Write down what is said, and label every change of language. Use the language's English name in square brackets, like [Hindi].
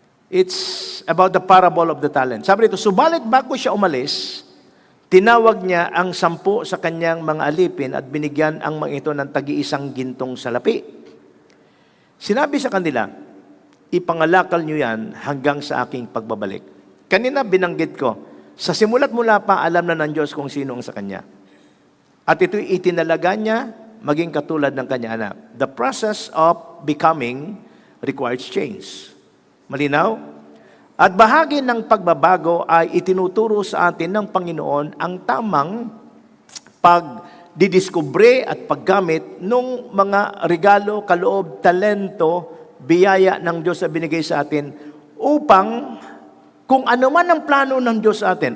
[English] It's about the parable of the talent. [Filipino] Sabi dito, subalit bago siya umalis, tinawag niya ang 10 sa kanyang mga alipin at binigyan ang mga ito ng tagi-isang gintong salapi. Sinabi sa kanila, ipangalakal niyo yan hanggang sa aking pagbabalik. Kanina binanggit ko, sa simulat mula pa, alam na ng Diyos kung sino ang sa Kanya. At ito'y itinalaga niya maging katulad ng Kanya anak. [English] The process of becoming requires change. [Filipino] Malinaw? At bahagi ng pagbabago ay itinuturo sa atin ng Panginoon ang tamang pagdidiskubre at paggamit ng mga regalo, kaloob, talento, biyaya ng Diyos na binigay sa atin upang kung ano man ang plano ng Diyos sa atin.